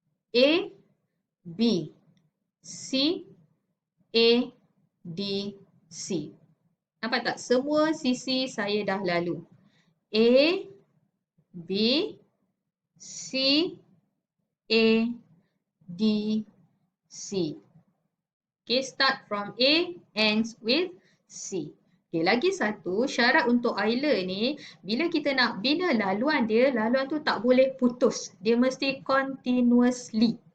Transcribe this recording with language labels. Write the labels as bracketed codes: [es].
[ms] A, B, C, A, D, C. Nampak tak? Semua sisi saya dah lalu. A, B, C, A, D, C. [en] Okay, start from A, ends with C. [ms] Okay, lagi satu syarat untuk Euler ni, bila kita nak bina laluan dia, laluan tu tak boleh putus. Dia mesti continuously.